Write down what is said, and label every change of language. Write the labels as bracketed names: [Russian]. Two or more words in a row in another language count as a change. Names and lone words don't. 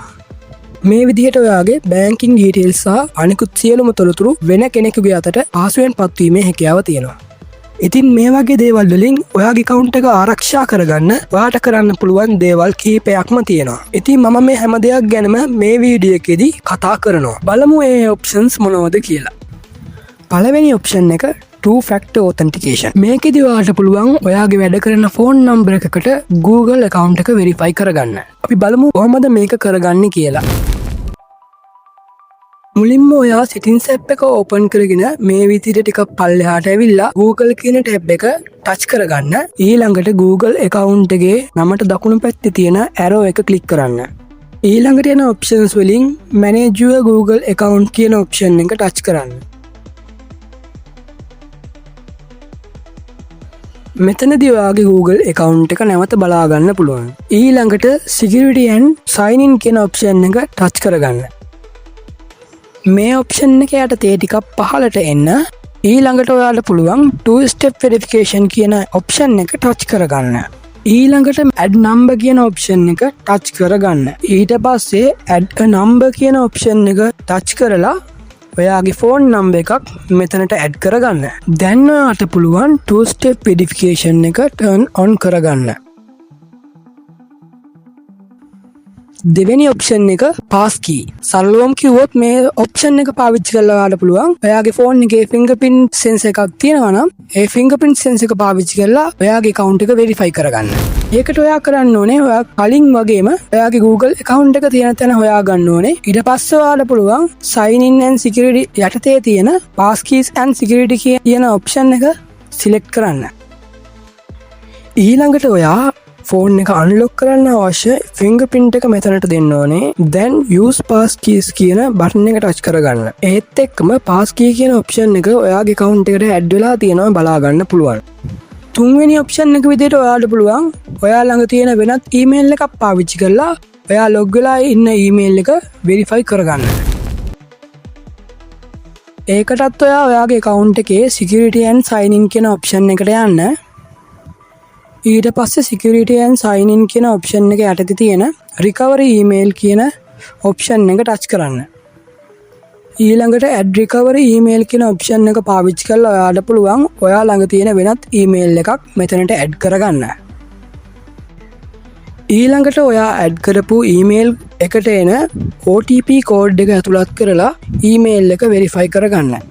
[Sinhala] මේ විදිහට ඔයාගේ බෑන්කින් ඩීටේල්ස් සහ අනිකුත් සියලුම තොරතුරු වෙන කෙනෙකුගේ අතට පහසුවෙන් පත්වීමේ හැකියාව තියෙනවා. ඉතින් මේ වගේ දේවල් වලින් ඔයාගේ account එක ආරක්ෂා කරගන්න ඔයාට කරන්න පුළුවන් දේවල් කීපයක්ම තියෙනවා. ඉතින් මම මේ හැම දෙයක් ගැනම මේ වීඩියෝ එකේදී කතා කරනවා. බලමු මේ options මොනවද කියලා. පළවෙනි option එක [English] two factor authentication. [Sinhala] මේකෙදි ඔයාට පුළුවන් ඔයාගේ වැඩ කරන [English] phone number [Sinhala] එකකට Google account එක verify කරගන්න. අපි බලමු කොහොමද මේක කරගන්නේ කියලා. මුලින්ම ඔයා [English] settings app [Sinhala] එක open කරගෙන මේ විදිහට ටිකක් පල්ලෙහාට ඇවිල්ලා Google කියන tab එක touch කරගන්න. ඊළඟට Google account එකේ නමට දකුණු පැත්තේ තියෙන arrow එක click කරන්න. ඊළඟට එන options වලින් [English] manage your Google account [Sinhala] කියන option එක touch කරන්න. මෙතනදී ඔයාගේ Google account එක නැවත බලා ගන්න පුළුවන්. ඊළඟට [English] security and sign in [Sinhala] කියන option එක touch කරගන්න. මේ ඔප්ෂන් එක යටතේ ටිකක් පහළට එන්න ඊළඟට ඔයාලට පුළුවන් [English] two step verification [Sinhala] කියන ඔප්ෂන් එක ටච් කරගන්න. ඊළඟට [English] add number [Sinhala] කියන ඔප්ෂන් එක ටච් කරගන්න. ඊට පස්සේ [English] add a number [Sinhala] කියන ඔප්ෂන් එක ටච් කරලා ඔයාගේ [English] phone number [Sinhala] එකක් මෙතනට add කරගන්න. දැන් ඔයාට පුළුවන් [English] two step verification [Sinhala] එක [English] turn on [Sinhala] කරගන්න. දෙවෙනි ඔප්ෂන් එක [English] pass key. [Sinhala] සරලවම කිව්වොත් මේ ඔප්ෂන් එක පාවිච්චි කරලා ඔයාලට පුළුවන් ඔයාගේ ෆෝන් එකේ [English] fingerprint sensor [Sinhala] එකක් තියෙනවා නම් ඒ [English] fingerprint sensor [Sinhala] එක පාවිච්චි කරලා ඔයාගේ account එක verify කරගන්න. ඒකට ඔයා කරන්න ඕනේ ඔයා කලින් වගේම ඔයාගේ Google account එක තියෙන තැන හොයා ගන්න ඕනේ. ඊට පස්සේ ඔයාලට පුළුවන් [English] sign in and security [Sinhala] යටතේ තියෙන [English] pass keys and security [Sinhala] කියන ඔප්ෂන් එක select කරන්න. ඊළඟට ඔයා ෆෝන් එක අන්ලොක් කරන්න අවශ්‍ය ෆින්ගර්ප්‍රින්ට් එක මෙතනට දෙන්න ඕනේ. දැන් [English] use pass keys [Sinhala] කියන බටන් එක ටච් කරගන්න. ඒත් එක්කම [English] pass key [Sinhala] කියන ඔප්ෂන් එක ඔයාගේ account එකට ඇඩ් වෙලා තියෙනවා බලා ගන්න පුළුවන්. තුන්වෙනි ඔප්ෂන් එක විදිහට ඔයාලට පුළුවන් ඔයා ළඟ තියෙන වෙනත් ඊමේල් එකක් පාවිච්චි කරලා ඔයා log වෙලා ඉන්න ඊමේල් එක verify කරගන්න. ඒකටත් ඔයාගේ account එකේ [English] security and sign in [Sinhala] කියන ඔප්ෂන් එකට යන්න. ඊට පස්සේ [English] security and sign in [Sinhala] කියන option එක යටතේ තියෙන [English] recovery email [Sinhala] කියන option එක touch කරන්න. ඊළඟට [English] add recovery email [Sinhala] කියන option එක පාවිච්චි කරලා ඔයාලට පුළුවන් ඔයා ළඟ තියෙන වෙනත් email එකක් මෙතනට add කරගන්න. ඊළඟට ඔයා add කරපු email එකට එන [English] OTP code [Sinhala] එක ඇතුළත් කරලා email එක verify කරගන්න.